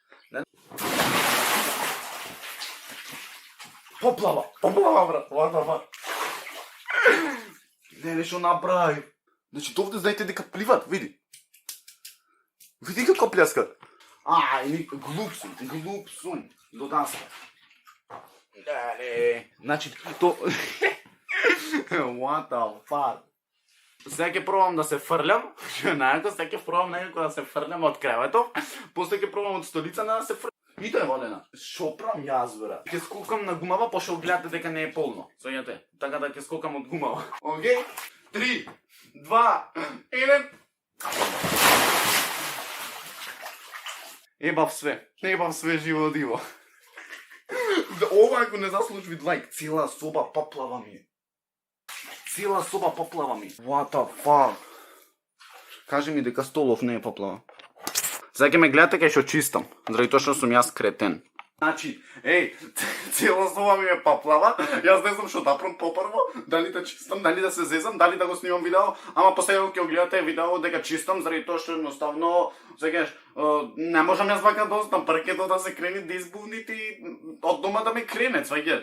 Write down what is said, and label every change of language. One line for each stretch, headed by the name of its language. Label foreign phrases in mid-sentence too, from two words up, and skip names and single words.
Macedonian: Поплава, брат, ладно. Не, што направи. Значи, овде знаете дека пливат, види. Види како пляскат. Глуп сум, до даска. Значи, то...
English: What the fuck?
Macedonian: Сега ќе пробам да се фрлям, сега ќе пробам некако да се фрлям од креветов, после ќе пробам од столица да се фрлям. И тоа е водена. Шо правам јас, бра? Ќе скокам на гумава, пошто гледате дека не е полно. Сојате, така да ќе скокам од гумава. Океј? 3, 2, 1. Ебав
Serbian: све живо диво.
Macedonian: Ова ако не заслужи лайк, цела соба поплава ми.
English: What the fuck?
Macedonian: Кажи ми дека столов не е поплава. Сега ќе ме гледате кај што чистам, заради тоа што сум јас кретен. Значи, цела соба ми е поплава, јас не знам што да правам попрво, дали да чистам, дали да се зезам, дали да го снимам видео, ама последно ќе го гледате видео дека чистам, заради тоа што едноставно, сега не можам јас вака да останам, паркето да се крени да избувните и од дома да ме крене, сваѓаш.